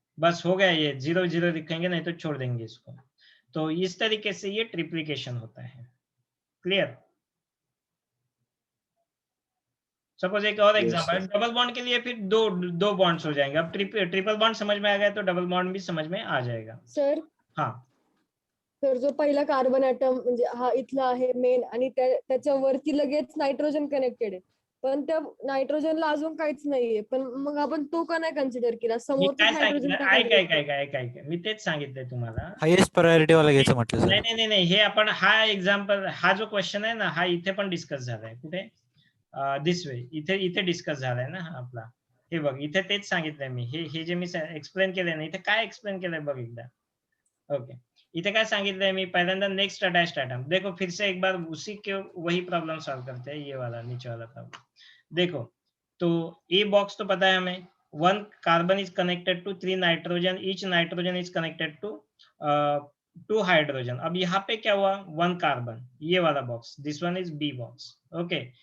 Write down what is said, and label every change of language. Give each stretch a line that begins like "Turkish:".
Hindi: बस हो गया, ये 0 0 लिखेंगे, नहीं तो छोड़ देंगे इसको। तो इस तरीके से ये ट्रिप्लिकेशन होता है। क्लियर? सपोज एक और एग्जांपल, डबल बॉन्ड के लिए फिर दो बॉन्ड्स हो जाएंगे। अब ट्रिपल बॉन्ड समझ में आ गया तो डबल बॉन्ड भी समझ में आ जाएगा। सर हाँ
Marathi: तर जो पहिला कार्बन ॲटम म्हणजे हा इथला आहे मेन आणि त्याच्या वरती लगेच नायट्रोजन कनेक्टेड आहे, पण त्या नायट्रोजनला अजून काहीच नाहीये, पण मग आपण तो का नाही कन्सिडर केला? मी समोरच काय नायट्रोजन सांगितलं, ऐक मी तेच सांगितलंय तुम्हाला। हायेस्ट प्रायोरिटी वाला घ्यायचं म्हटलं सर. नाही, हे आपण हा एक्झाम्पल, हा जो क्वेश्चन आहे ना, हा इथे पण डिस्कस झालाय। कुठे? दिस वे, इथे डिस्कस झालाय ना हा आपला। हे बघ, इथे तेच सांगितलंय मी। हे जे मी एक्सप्लेन केलंय ना, इथे काय एक्सप्लेन केलंय बघ एकदा, ओके। इथे काय सांगितलंय मी, पहिल्यांदा नेक्स्ट अटैच्ड एटम।
Hindi: देखो फिर से एक बार उसी के वही प्रॉब्लम सॉल्व करते हैं, ये वाला नीचे वाला प्रॉब्लम। देखो तो ए बॉक्स तो पता है हमें,
English: 1 carbon is connected to 3 nitrogen, each nitrogen is connected to 2 hydrogen.
Hindi: अब यहाँ पे क्या हुआ, 1 कार्बन, ये वाला box,
English: this one is B box,
Hindi: okay.